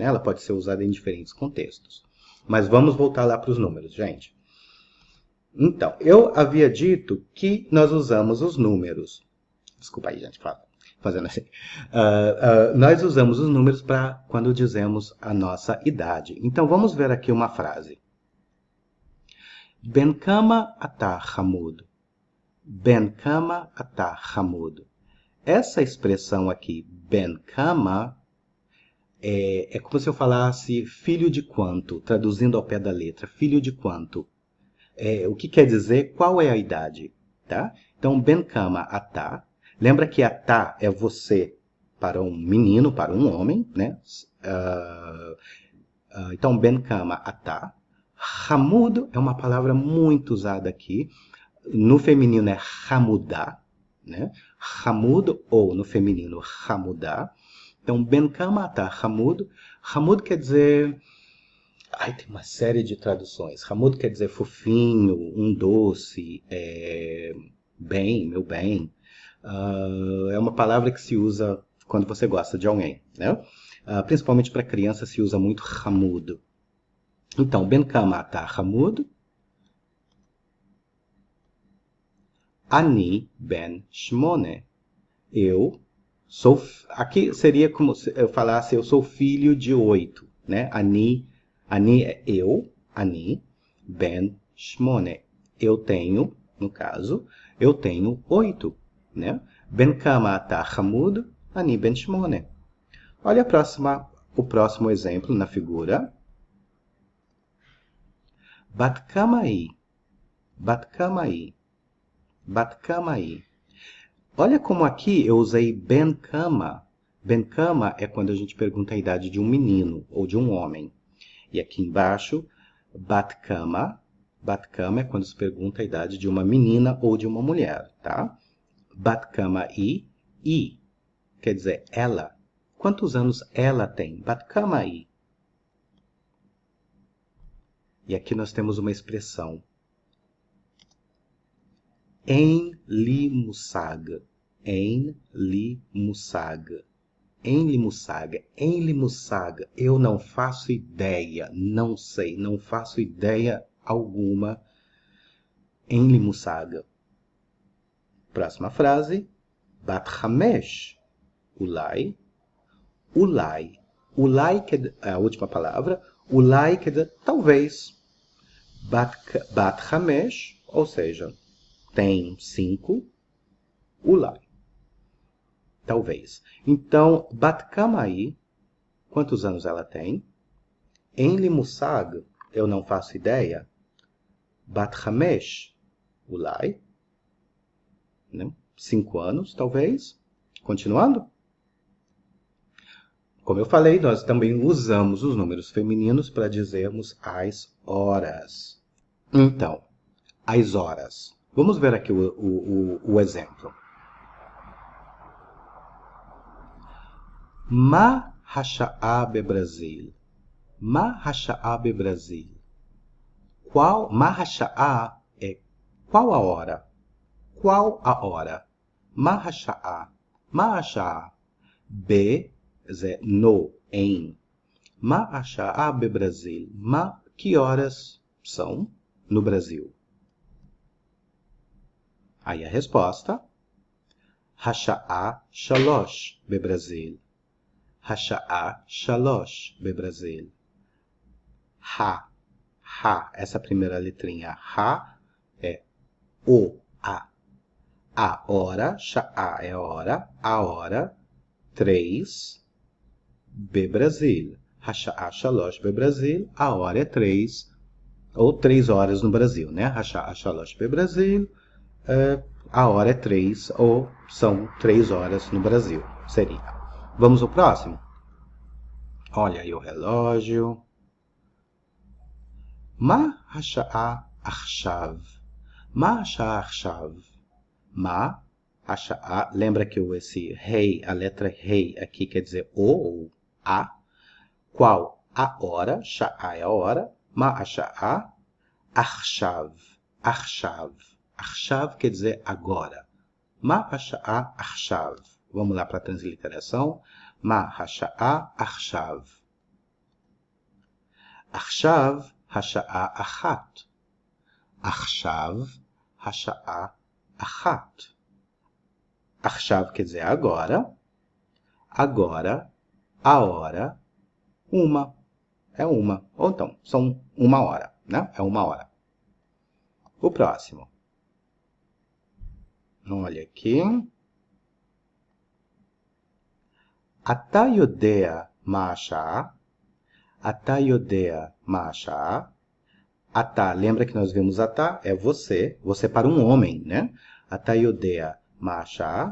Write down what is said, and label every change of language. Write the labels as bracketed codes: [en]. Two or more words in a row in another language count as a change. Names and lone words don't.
[pt] Ela pode ser usada em diferentes contextos. Mas vamos voltar lá para os números, gente. Então, eu havia dito que nós usamos os números. Desculpa aí, gente, fazendo assim. Nós usamos os números para quando dizemos a nossa idade. Então, vamos ver aqui uma frase. [he] בן כמה אתה חמוד. בן כמה אתה חמוד. [pt] Essa expressão aqui, [he] בן כמה, [pt] é como se eu falasse filho de quanto, traduzindo ao pé da letra, filho de quanto. O que quer dizer qual é a idade, tá? Então, [he] בן כמה אתה. [pt] Lembra que atá é você para um menino, para um homem, né? Então, [he] בן כמה אתה. [pt] Hamud é uma palavra muito usada aqui. No feminino é hamudá, né? Hamud ou no feminino hamudá. Então, [he] בן כמה אתה חמוד. [pt] Hamud quer dizer... tem uma série de traduções. Hamud quer dizer fofinho, um doce, bem, meu bem. É uma palavra que se usa quando você gosta de alguém, né? Principalmente para criança se usa muito hamud. Então, [he] בן כמה אתה חמוד. אני בן שמונה. [pt] Eu sou... Aqui seria como se eu falasse eu sou filho de 8, né? [he] Ani [pt] é eu, [he] אני, בן שמונה. [pt] Eu tenho, no caso, eu tenho 8, né? [he] בן כמה אתה חמוד, אני בן שמונה. [pt] Olha o próximo exemplo na figura. [he] בת כמה היא. בת כמה היא. בת כמה היא. [pt] Olha como aqui eu usei [he] בן כמה. בן כמה [pt] é quando a gente pergunta a idade de um menino ou de um homem. E aqui embaixo, [he] בת כמה. בת כמה [pt] é quando se pergunta a idade de uma menina ou de uma mulher, tá? [he] בת כמה היא, היא, [pt] quer dizer ela. Quantos anos ela tem? [he] בת כמה היא. [pt] E aqui nós temos uma expressão. [he] אין לי מושג. אין לי מושג. אין לי מושג. אין לי מושג. [pt] Eu não faço ideia. Não sei. Não faço ideia alguma. [he] אין לי מושג. [pt] Próxima frase. [he] בת חמש. אולי. אולי. Ulai, [pt] que é a última palavra. Ulai quer dizer talvez. [he] בת חמש, [pt] ou seja, tem 5. Ulai. Talvez. Então, [he] בת כמה היא, [pt] quantos anos ela tem? [he] אין לי מושג, [pt] eu não faço ideia. [he] בת חמש, אולי. [pt] 5 anos, talvez. Continuando. Como eu falei, nós também usamos os números femininos para dizermos as horas. Então, as horas. Vamos ver aqui o exemplo. [he] מה השעה ברזיל. מה השעה ברזיל. מה השעה [pt] é qual a hora? Qual a hora? [he] מה השעה. מה השעה. [pt] B é no, em. [he] מה השעה בברזיל? [pt] Que horas são no Brasil? Aí a resposta, [he] השעה 3 בברזיל. השעה 3 בברזיל. [pt] Essa primeira letrinha, é o, a. A hora, שעה é hora, 3 בברזיל. [he] השעה 3 בברזיל, [pt] a hora é 3, ou 3 horas no Brasil, né? [he] השעה 3 בברזיל, [pt] a hora é 3, ou são 3 horas no Brasil, seria. Vamos ao próximo? Olha aí o relógio. [he] מה השעה עכשיו? מה השעה עכשיו? מה השעה, [pt] lembra que esse rei, a letra rei aqui quer dizer o ou a? Qual a hora? שעה é a hora. [he] מה השעה? עכשיו. עכשיו. [pt] עכשיו quer dizer agora. [he] מה השעה עכשיו? [pt] Vamos lá para a transliteração. [he] מה השעה עכשיו? עכשיו השעה 1. עכשיו השעה 1. [pt] עכשיו quer dizer agora. Agora, a hora, uma. É uma. Ou então, são 1 hora, né? É 1 hora. O próximo. Olha aqui. [he] אתה יודע מה השעה? אתה יודע מה השעה? אתה, [pt] lembra que nós vimos אתה? É você. Você para um homem, né? [he] אתה יודע מה השעה?